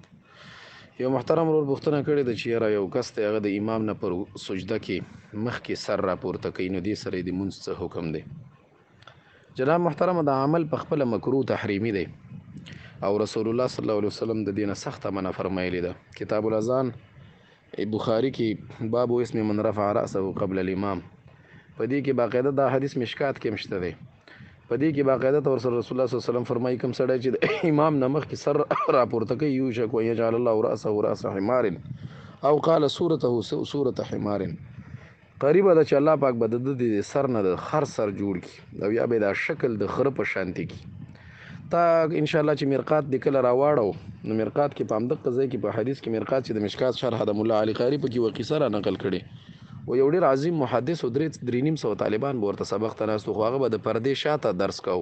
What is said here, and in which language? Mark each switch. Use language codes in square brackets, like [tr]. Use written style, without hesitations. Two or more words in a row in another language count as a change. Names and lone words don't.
[ps] یو محترم ورور پوښتنه کړې ده چې یاره یو کس دی هغه د امام نه پر سجده کې مخکې سر راپورته کوي، نو دې سره یې د مونځ څه حکم دی؟ جناب محترم، د عمل په خپله مکروه تحریمي دی او رسول الله صلی الله علیه وسلم د دې نه سخته منع فرمایلې ده. کتاب الاذان بخاري کې باب [ar] اسم من رفع رأسه قبل الامام، [ps] په دې کې باقاعده دا حدیث مشکات کې مشته دی. په دې کې باقاعده تور سره رسول الله صلی الله علیه وسلم فرمایي کوم سړی چې د امام نه مخکې سر راپورته کوي [ar] یوشک ان یجعل الله رأسه رأس حمار [ps] او [ar] قال صورته صورة حمار، [ps] قریبه ده چې الله پاک به د سر نه د خر سر جوړ کړي او یا به دا شکل د خره په شانتي کړي. تا [ar] ان شاء الله [ps] چې مرقات د کله راواړو نو مرقات کې په همدغه ځای کې په حدیث کې مرقات چې د مشکات شرح د مولا علي قاری په کې وقیصه را نقل کړي و یو ډېر عظیم محدث و درې نیم سوه طالبان به ورته سبق ته ناست خو هغه به د پردې شاته درس کوو.